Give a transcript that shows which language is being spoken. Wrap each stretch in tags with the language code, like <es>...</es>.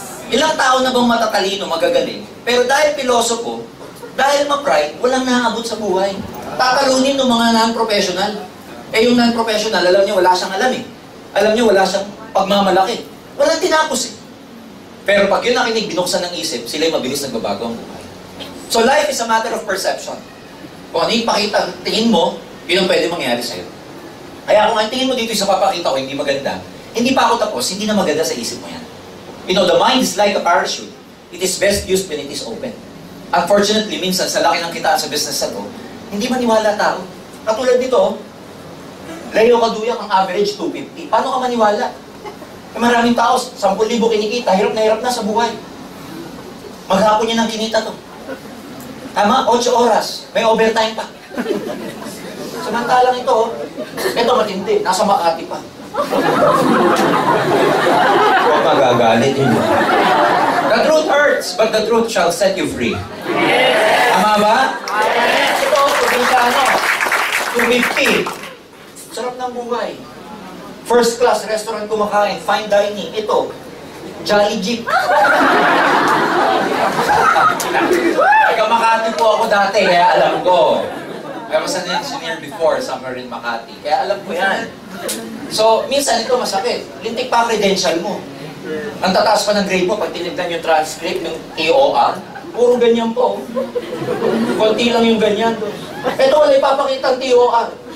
<tl>Ilang tao na bang matatalino, magagaling, pero dahil pilosopo, dahil ma-pride, walang naaabot sa buhay. Tatalunin ng mga non-professional. Eh yung non-professional, alam niya wala siyang alam eh. Alam niya wala siyang pagmamalaki. Walang tinapos eh. Pero pag yun nakinig, binuksan ng isip, sila'y mabilis nagbabago ang buhay.</tl> <en>So life is a matter of perception.</en> <tl>Kung ano yung pakita, tingin mo, yun ang pwede mangyari sa'yo. Kaya kung ang tingin mo dito sa papakita ko, hindi maganda, hindi pa ako tapos, hindi na maganda sa isip mo yan.</tl> <en>You know, the mind is like a parachute. It is best used when it is open.</en> <tl>Unfortunately, minsan sa laki ng kitaan sa business na to, hindi maniwala tao. Katulad dito, Leo Caduya, ang average 250. Paano ka maniwala? Maraming tao, 10,000 kinikita, hirap na sa buhay. Maghapon niya ng kinita to. Tama? 8 oras. May overtime pa. Samantalang ito matindi. Nasa Makati pa. Huwag magagalit yun.</tl> <en>The truth hurts, but the truth shall set you free.</en> <tl>Tama ba? Ito, probinsyano. 250. Sarap ng buhay.</tl> <en>First class restaurant</en> <tl>kumakain,</tl> <en>fine dining. Ito, Jolly Jeep.</en> <tl>Taga Makati po ako dati, kaya alam ko.</tl> <en>I was an engineer before, somewhere in Makati.</en> <tl>Kaya alam ko yan. So, minsan ito masakit. Lintik pa ang credential mo. Ang tataas pa ng grade mo, pag tinignan yung transcript, yung TOR, puro ganyan po. Konti lang yung ganyan. Ito wala ipapakita ang TOR.</tl>